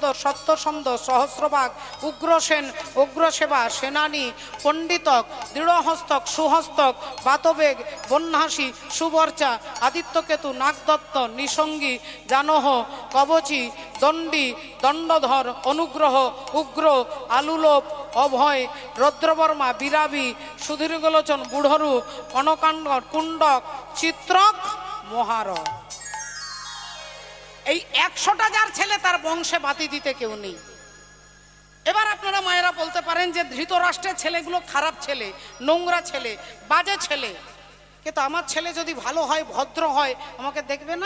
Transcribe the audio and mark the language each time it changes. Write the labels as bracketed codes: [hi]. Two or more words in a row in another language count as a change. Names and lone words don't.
[bn] সত্যসন্ধ, সহস্রবাগ, উগ্রসেন, উগ্রসেবা, সেনানী, পণ্ডিতক, দৃঢ়হস্তক, সুহস্তক, বাতবেগ, বন্যাসী, সুবর্চা, আদিত্যকেতু, নাগদত্ত, নিসঙ্গী, জানহ, কবচী, দণ্ডী, দণ্ডধর, অনুগ্রহ, উগ্র, আলুলোপ, অভয়, রৌদ্রবর্মা, বিরাবী, সুদীর্ঘলোচন, বুড়রু, কনকাণ্ড, কুণ্ডক, চিত্রক, মহার। এই 100টা যার ছেলে তার বংশে বাতি দিতে কেউ নেই। এবার আপনারা মায়েরা বলতে পারেন যে ধৃতরাষ্ট্রের ছেলেগুলো খারাপ ছেলে, নোংরা ছেলে, বাজে ছেলে, কিন্তু আমার ছেলে যদি ভালো হয়, ভদ্র হয়, আমাকে দেখবে না?